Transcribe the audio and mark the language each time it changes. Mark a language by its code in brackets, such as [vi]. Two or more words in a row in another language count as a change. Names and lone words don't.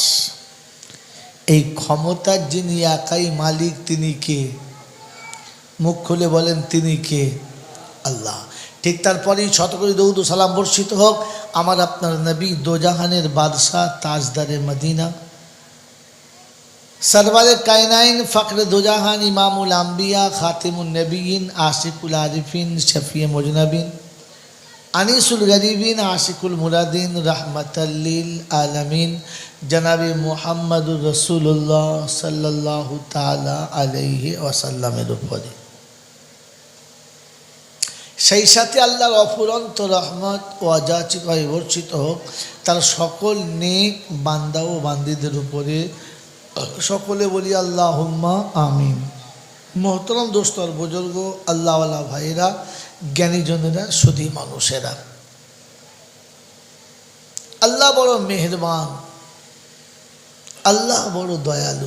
[bn] এই ক্ষমতার যিনি একাই মালিক তিনি কে? মুখ খুলে বলেন তিনি কে? আল্লাহ। ঠিক তারপরেই শতকরি দরুদ ও সালাম বর্ষিত হোক আমার আপনার নবী দোজাহানের বাদশাহ তাজদারে মদিনা [ur] سرورِ کائنات فخرِ دوجہاں امام الانبیاء خاتم النبیین عاشق العارفین شفیع المذنبین انیس الغریبین عاشق المرادین رحمۃ للعالمین جنابِ محمد رسول اللہ صلی اللہ تعالیٰ علیہ [bn] ওয়াসাল্লামের উপরে সেই সাথে আল্লাহর অফুরন্ত রহমত ও অযাচিতভাবে বর্ষিত হোক তার সকল নেক বান্দা ও বান্দীদের উপরে। সকলে বলি [ar] اللهم آمين. [bn] মোহতরম দোস্ত আর বুজুর্গ, আল্লাহওয়ালা ভাইরা, জ্ঞানীজনেরা, সুধী মানুষেরা, আল্লাহ বড় মেহেরবান, আল্লাহ বড় দয়ালু।